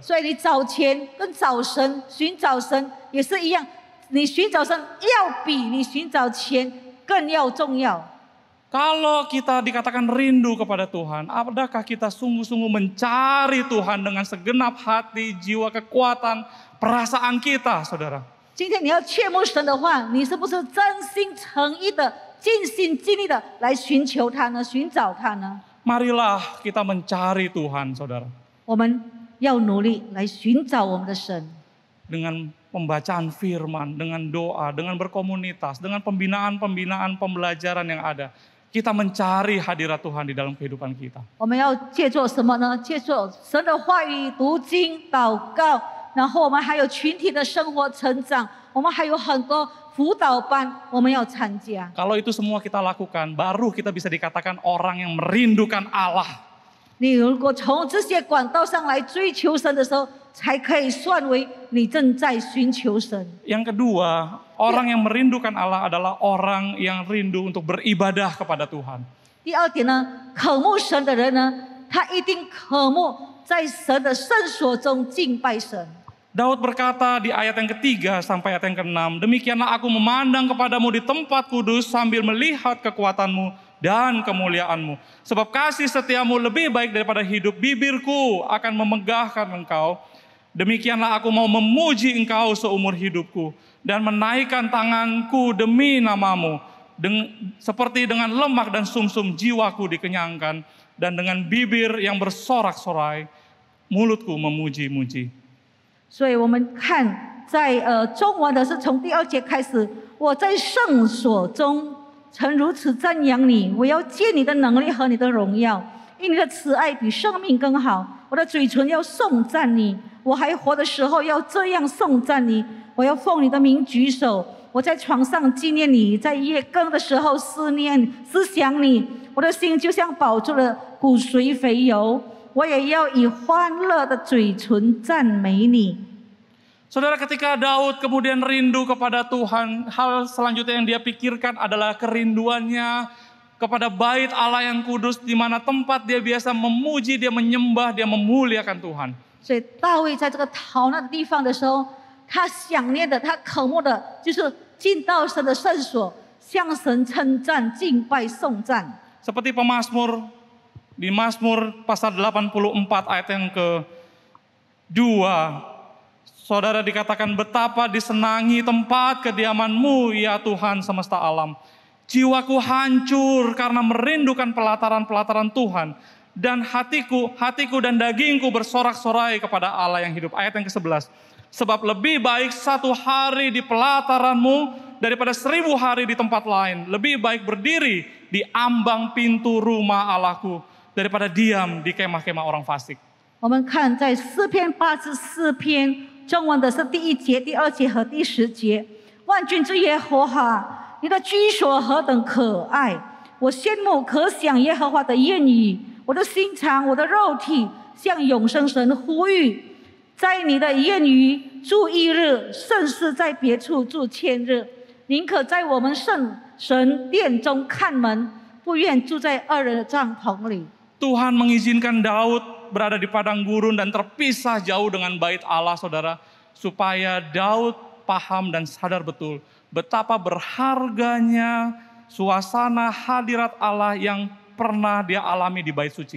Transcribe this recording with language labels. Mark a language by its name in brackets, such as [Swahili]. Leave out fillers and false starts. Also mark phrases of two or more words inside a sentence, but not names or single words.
[Chinese] 所以你找钱跟找神、寻找神也是一样，你寻找神要比你寻找钱更要重要。 [Indonesian] Kalau kita dikatakan rindu kepada Tuhan, adakah kita sungguh-sungguh mencari Tuhan dengan segenap hati, jiwa, kekuatan, perasaan kita, saudara? [Chinese] 今天你要切慕神的话，你是不是真心诚意的、尽心尽力的来寻求他呢？寻找他呢？ [Indonesian] Marilah kita mencari Tuhan, saudara. [Chinese] 我们要努力来寻找我们的神。 [Indonesian] Dengan pembacaan firman, dengan doa, dengan berkomunitas, dengan pembinaan-pembinaan pembelajaran yang ada. Kita mencari hadirat Tuhan di dalam kehidupan kita. [Chinese] 我们要借助什么呢？借助神的话语、读经、祷告，然后我们还有群体的生活成长，我们还有很多辅导班，我们要参加。 [Indonesian] Kalau itu semua kita lakukan, baru kita bisa dikatakan orang yang merindukan Allah. [Chinese] 你如果从这些管道上来追求神的时候，才可以算为你正在寻求神。 [Indonesian] Yang kedua, orang yang merindukan Allah adalah orang yang rindu untuk beribadah kepada Tuhan. [Chinese] 第二点呢，渴慕神的人呢，他一定渴慕在神的圣所中敬拜神。 [Indonesian] Daud berkata di ayat yang ketiga sampai ayat yang keenam, demikianlah aku memandang kepadamu di tempat kudus sambil melihat kekuatanmu dan kemuliaanmu. Sebab kasih setiamu lebih baik daripada hidup, bibirku akan memegahkan engkau. Demikianlah aku mau memuji engkau seumur hidupku dan menaikkan tanganku demi namamu. Seperti dengan lemak dan sumsum jiwaku dikenyangkan, dan dengan bibir yang bersorak-sorai mulutku memuji-muji. [Chinese] 所以我们看在中文的是从第2节开始，我在圣所中曾如此赞扬你，我要借你的能力和你的荣耀，因你的慈爱比生命更好。我的嘴唇要颂赞你，我还活的时候要这样颂赞你。我要奉你的名举手，我在床上纪念你，在夜更的时候思想你。我的心就像饱足了骨髓肥油，我也要以欢乐的嘴唇赞美你。 [Indonesian] Saudara, ketika Daud kemudian rindu kepada Tuhan, hal selanjutnya yang dia pikirkan adalah kerinduannya kepada bait Allah yang kudus, di mana tempat dia biasa memuji, dia menyembah, dia memuliakan Tuhan. [Chinese] 所以大卫在这个逃难的地方的时候，他想念的、他渴慕的，就是进到神的圣所，向神称赞、敬拜、颂赞。 [Indonesian] Seperti pemazmur di Mazmur pasal 84 ayat yang ke-2. Saudara, dikatakan betapa disenangi tempat kediaman-Mu ya Tuhan semesta alam. Jiwaku hancur karena merindukan pelataran-pelataran Tuhan. Dan hatiku dan dagingku bersorak-sorai kepada Allah yang hidup. Ayat yang ke-11. Sebab lebih baik 1 hari di pelataran-Mu daripada 1000 hari di tempat lain. Lebih baik berdiri di ambang pintu rumah Allahku daripada diam di kemah-kemah orang fasik. [Chinese] 我们看在诗篇84篇中文的是第1节、第2节和第10节。万军之耶和华，你的居所何等可爱！我羡慕可想耶和华的言语，我的心肠，我的肉体向永生神呼吁。在你的言语住1日，胜似在别处住1000日。宁可在我们圣神殿中看门，不愿住在恶人的帐篷里。 [Indonesian] Tuhan mengizinkan Daud berada di padang gurun dan terpisah jauh dengan bait Allah, saudara, supaya Daud paham dan sadar betul betapa berharganya suasana hadirat Allah yang pernah dia alami di bait suci.